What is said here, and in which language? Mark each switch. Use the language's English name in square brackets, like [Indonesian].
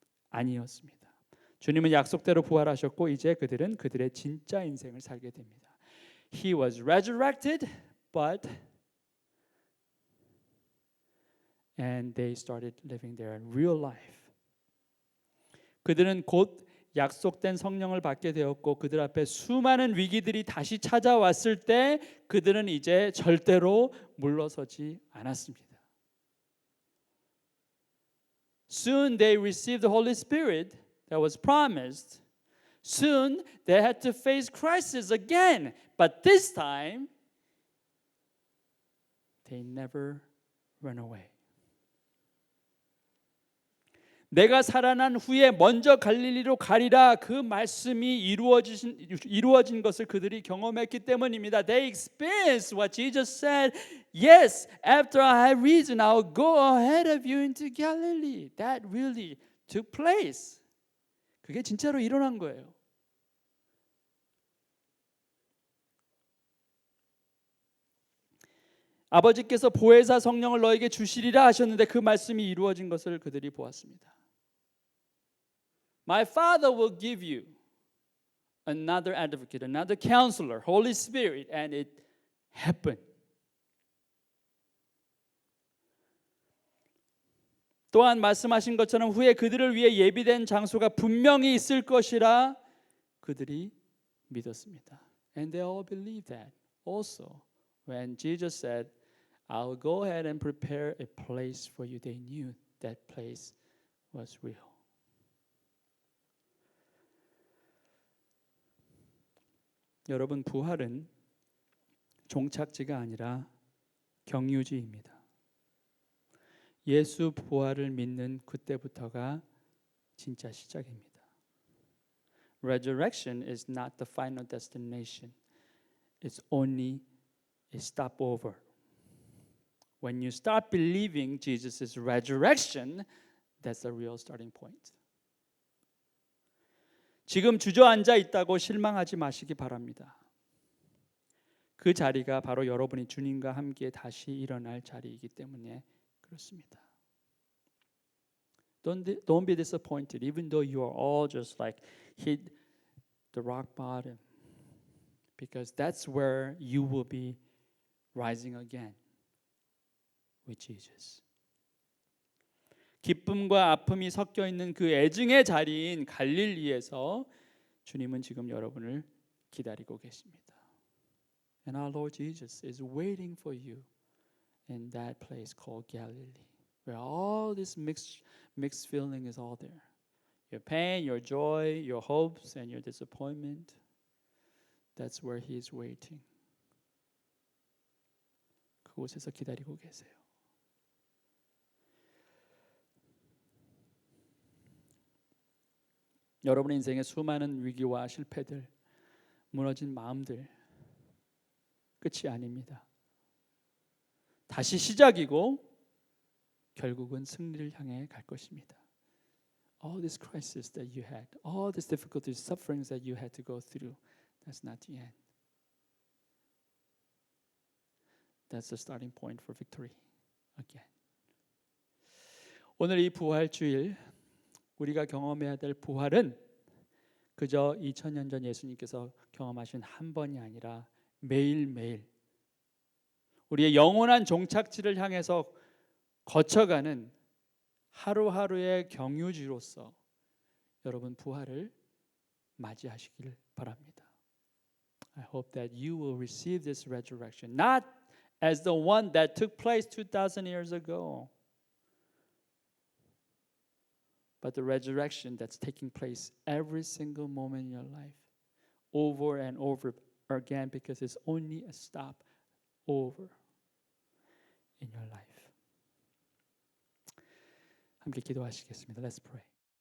[Korean] 아니었습니다. 주님은 약속대로 부활하셨고 이제 그들은 그들의 진짜 인생을 살게 됩니다. [English] He was resurrected, but and they started living their real life. [Korean] 그들은 곧 약속된 성령을 받게 되었고 그들 앞에 수많은 위기들이 다시 찾아왔을 때 그들은 이제 절대로 물러서지 않았습니다. [English] Soon they received the Holy Spirit that was promised. Soon they had to face crisis again, but this time they never ran away. 내가 살아난 후에 먼저 갈릴리로 가리라 그 말씀이 이루어진 것을 그들이 경험했기 때문입니다. They experienced what Jesus said. Yes, after I have risen, I will go ahead of you into Galilee. That really took place. [Korean] 그게 진짜로 일어난 거예요. 아버지께서 보혜사 성령을 너에게 주시리라 하셨는데 그 말씀이 이루어진 것을 그들이 보았습니다. [English] My Father will give you another advocate, another counselor, Holy Spirit, and it happened. [Korean] 또한 말씀하신 것처럼 후에 그들을 위해 예비된 장소가 분명히 있을 것이라 그들이 믿었습니다. [English] And they all believed that. Also, when Jesus said, I'll go ahead and prepare a place for you, they knew that place was real. [Korean] 여러분, 부활은 종착지가 아니라 경유지입니다. 예수 부활을 믿는 그때부터가 진짜 시작입니다. [English] Resurrection is not the final destination. It's only a stopover. When you start believing Jesus' resurrection, that's the real starting point. [Korean] 지금 주저앉아 있다고 실망하지 마시기 바랍니다. 그 자리가 바로 여러분이 주님과 함께 다시 일어날 자리이기 때문에 그렇습니다. [English] Don't be disappointed, even though you are all just like hit the rock bottom, because that's where you will be rising again with Jesus. [Korean] 기쁨과 아픔이 섞여 있는 그 애증의 자리인 갈릴리에서 주님은 지금 여러분을 기다리고 계십니다. [English] And our Lord Jesus is waiting for you in that place called Galilee, where all this mixed feeling is all there. Your pain, your joy, your hopes, and your disappointment. That's where He is waiting. [Korean] 그곳에서 기다리고 계세요. 여러분의 인생의 수많은 위기와 실패들, 무너진 마음들 끝이 아닙니다. 다시 시작이고 결국은 승리를 향해 갈 것입니다. [English] All this crisis that you had, all these difficulties, sufferings that you had to go through, that's not the end. That's the starting point for victory again. [Korean] 오늘 이 부활주일 우리가 경험해야 될 부활은 그저 2000년 전 예수님께서 경험하신 한 번이 아니라 매일매일 우리의 영원한 종착지를 향해서 거쳐가는 하루하루의 경유지로서 여러분 부활을 맞이하시길 바랍니다. [English] I hope that you will receive this resurrection not as the one that took place 2,000 years ago, but the resurrection that's taking place every single moment in your life, over and over again, because it's only a stop over in your life. [Korean] 함께 기도하시겠습니다. [English] Let's pray.